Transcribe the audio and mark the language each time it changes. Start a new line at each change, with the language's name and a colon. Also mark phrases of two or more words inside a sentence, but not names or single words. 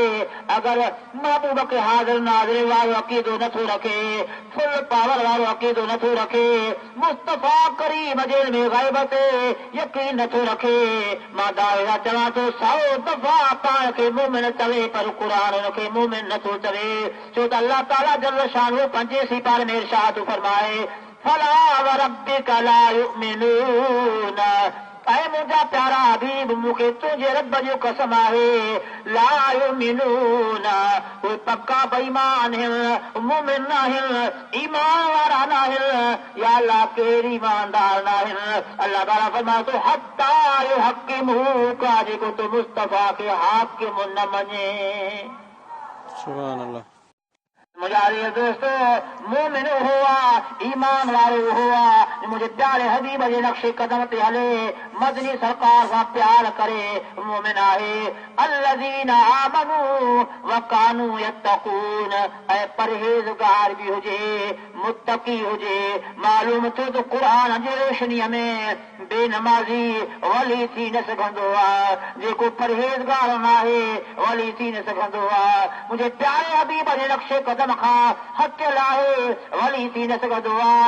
Sindhi: अगर महबूब खे हाज़िर नाज़िर वारो अक़ीदो नथो रखे
English: full power
Sindhi: वारो अक़ीदो नथो रखे मुस्तफ़ा करीम जे में ग़ैब ते यकीन नथो रखे मां दावे सां चवां थो 100 दफ़ा पाण खे मोमिन चवे पर क़ुरान हुनखे मोमिन नथो चवे छो त अल्लाह ताला जल शान पंजे सिपारे में इरशाद फरमाए
Arabic: فلا وربك لا يؤمنون
Sindhi: ऐं मुंहिंजा प्यारा हबीब मूंखे तुंहिंजे रब जो कसम आहे
Arabic: لا يؤمنون
Sindhi: उहे पक्का बेईमान आहिनि मोमिन न आहिनि ईमान वारा न आहिनि या अल्लाह केरु ईमानदार न आहिनि। अल्लाह ताला फरमाए थो
Arabic: حتى يحكموك
Sindhi: जेको तूं मुस्तफ़ा खे हाकिम न मञे।
Arabic: سبحان الله.
Sindhi: मुंहिंजा अज़ीज़ दोस्तो मोमिन उहो आहे ईमान वारो उहो आहे मुंहिंजे प्यारे हबीब जे नक्शे कदम ते हले मदनी सरकार सां प्यार करे मोमिन आहे।
Arabic: الذين آمنوا وكانوا يتقون
Sindhi: ऐं परहेज़गार बि हुजे मुत्तकी हुजे। मालूम थियो त क़ुरान जी रोशनीअ में बेनमाज़ी वली थी न सघंदो आहे जेको परहेज़गार न आहे वली थी न सघंदो आहे। मुंहिंजे प्यारे हबीब जे नक्शे कदम खां हटियल आहे वली थी न सघंदो आहे।